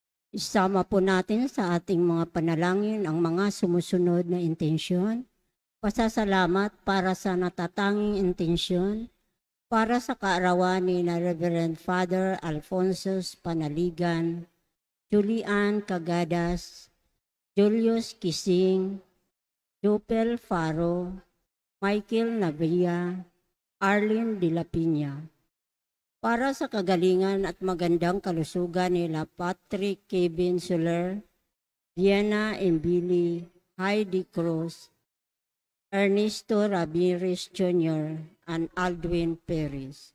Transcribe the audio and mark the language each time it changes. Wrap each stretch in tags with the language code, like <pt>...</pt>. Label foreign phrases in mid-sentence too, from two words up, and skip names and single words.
<tl>Isama po natin sa ating mga panalangin ang mga sumusunod na intensyon. Pasasalamat para sa natatanging intensyon para sa kaarawan ni na Reverend Father Alfonso Panaligan, Julian Cagadas, Julius Kising, Jopel Faro, Michael Navia, Arlene de la Piña. Para sa kagalingan at magandang kalusugan nila Patrick Kevin Soler, Diana Embili, Heidi Cruz, Ernesto Ramirez Jr., and Aldwin Perez.</tl>